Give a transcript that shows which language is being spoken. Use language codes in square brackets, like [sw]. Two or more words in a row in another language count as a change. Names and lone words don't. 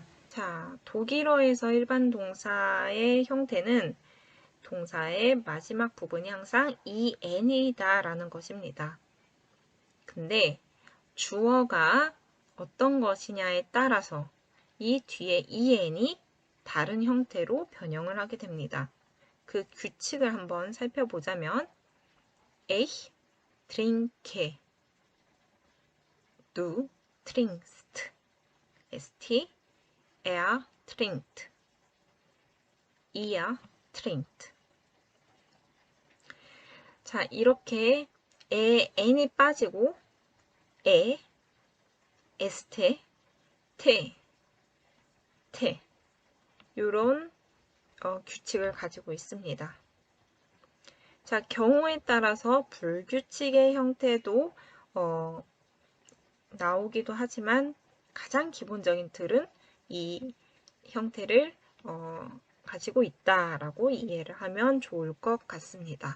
[ko] 자, 독일어에서 일반 동사의 형태는 동사의 마지막 부분이 항상 en이다 라는 것입니다. 근데 주어가 어떤 것이냐에 따라서 이 뒤에 en이 다른 형태로 변형을 하게 됩니다. 그 규칙을 한번 살펴보자면 [de] Ich trinke, du trinkst, st, er trinkt, ihr trinkt. [ko] 자, 이렇게 n이 빠지고 este, te 이런 규칙을 가지고 있습니다. 자, 경우에 따라서 불규칙의 형태도 나오기도 하지만 가장 기본적인 틀은 이 형태를 가지고 있다라고 이해를 하면 좋을 것 같습니다.